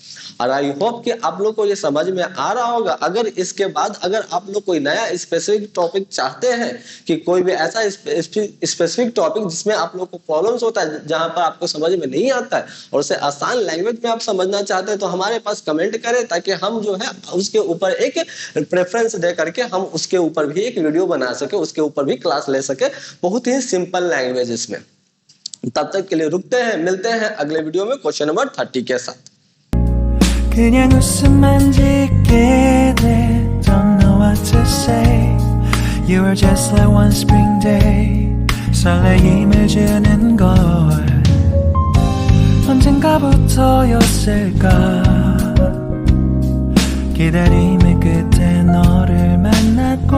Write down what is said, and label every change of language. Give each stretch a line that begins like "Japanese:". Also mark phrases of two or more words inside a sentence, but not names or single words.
Hindi: और
English: I hope
Hindi: कि आप लोग को ये समझ में आ रहा होगा। अगर इसके बाद अगर आप लोग कोई नया
English: specific topic
Hindi: चाहते हैं कि कोई भी ऐसा
English: specific topic
Hindi: जिसमें आप लोग को प्रॉब्लम्स होता है, जहां पर आपको समझ में नहीं आता है और उसे आसान लैंग्वेज में आप समझना चाहते हैं तो हमारे पास कमेंट करें, ताकि हम जो है उसके ऊपर एक प्रेफरेंस दे करके हम उसके ऊपर भी एक वीडियो बना सके, उसके ऊपर भी क्लास ले सके बहुत ही
English: simple languages
Hindi: में। तब तक के लिए रुकते हैं, मिलते हैं अगले वीडियो में
English: question number
Hindi: 30 के साथ।
Korean: 그냥 웃음만 짓게 돼.
English: Don't know what to say. You were just like one spring day.
Korean: 설레임을 주는 걸 언젠가부터였을까. 기다림의 끝에 너를 만나